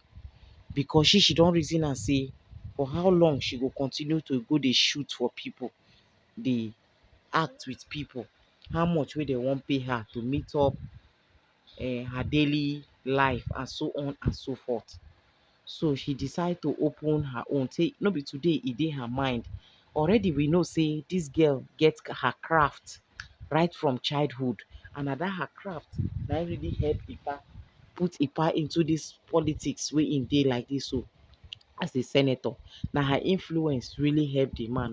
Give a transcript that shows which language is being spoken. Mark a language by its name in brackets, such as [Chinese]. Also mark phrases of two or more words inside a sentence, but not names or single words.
[Nigerian Pidgin] Because she don't reason and say for how long she will continue to go dey shoot for people, dey act with people, how much will they won't pay her to meet up her daily life, and so on and so forth. So she decide to open her own. Say no be today e dey her mind. Already we know say this girl get her craft right from childhood, and na that her craft na im really help Ipa put Ipa into this politics wey im dey like this. So as a senator, na her influence really help the man.